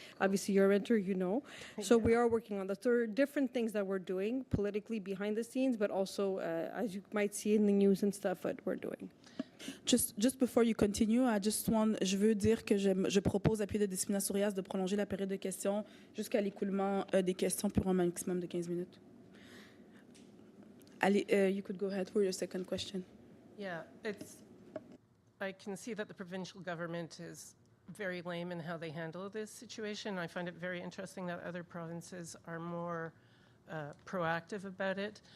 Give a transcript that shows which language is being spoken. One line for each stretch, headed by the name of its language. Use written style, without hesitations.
English: Obviously, you're a renter, you know. So we are working on that. There are different things that we're doing politically behind the scenes, but also, as you might see in the news and stuff, what we're doing. Just before you continue,
French: je veux dire que je propose à Pied de Disciplina Sourias de prolonger la période de questions jusqu'à l'écoulement des questions pour un maximum de 15 minutes.
English: Allez, you could go ahead for your second question. Yeah, I can see that the provincial government is very lame in how they handle this situation. I find it very interesting that other provinces are more proactive about it.